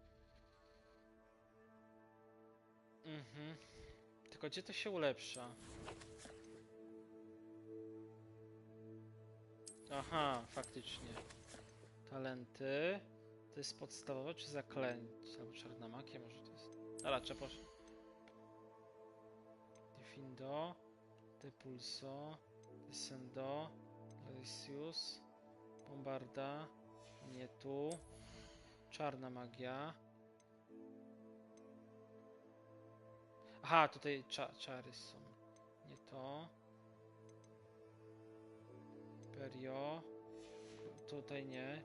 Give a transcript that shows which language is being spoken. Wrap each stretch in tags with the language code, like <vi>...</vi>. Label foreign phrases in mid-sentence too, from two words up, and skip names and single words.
<pl>Tylko gdzie to się ulepsza? Aha, faktycznie. Talenty. To jest podstawowe czy zaklęcie? Albo czarna magia może to jest. Dobra, trzeba Defindo. Depulso. Descendo. Galicius. Bombarda. Nie tu. Czarna magia. Aha, tutaj czary są. Nie to. Perio. Tutaj nie.</pl>